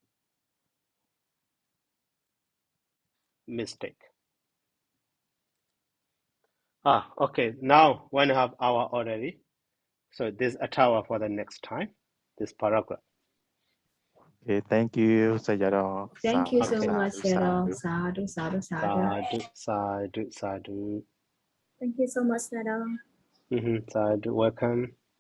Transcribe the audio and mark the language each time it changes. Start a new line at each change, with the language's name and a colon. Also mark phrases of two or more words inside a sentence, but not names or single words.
English: Mistake. Okay. Now 1.5 hour already. So this Atawa for the next time. This paragraph. Okay, thank you, Sayadaw. Thank you so Okay. much,
Pali: Sayadaw. Sadhu, sadhu, sadhu. Sadhu.
English: Thank you so much, Sayadaw.
Pali: Sadhu.
English: Welcome.